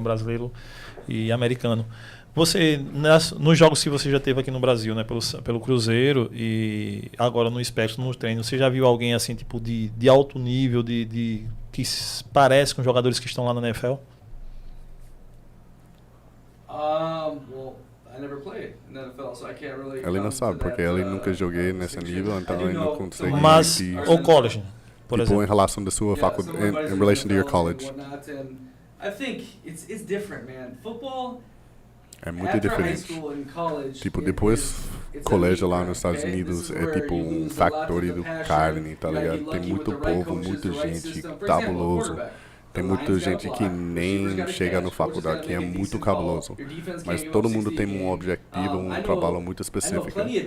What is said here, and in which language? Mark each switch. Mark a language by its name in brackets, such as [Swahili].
[Portuguese] Brasileiro e americano. Você, nos jogos que você já teve aqui no Brasil, né, pelo Cruzeiro e agora no Espectro, no treino, você já viu alguém assim, tipo, de alto nível, que parece com jogadores que estão lá na NFL? [English] Well, I never played in the NFL, so I can't really. [Portuguese] Ele não sabe, porque ele nunca joguei nesse nível, então ele não consegue Mas medir. o college, por Tipo, exemplo. em relação da sua faculdade, [English] in relation to your college. I think it's different, man. Football. [Portuguese] É muito diferente. Tipo, depois colégio lá nos Estados Unidos é tipo um factory do carne, tá ligado? Tem muito povo, muita gente cabuloso. Tem muita gente que nem chega na faculdade, que é muito cabuloso. Mas todo mundo tem um objetivo, um trabalho muito específico.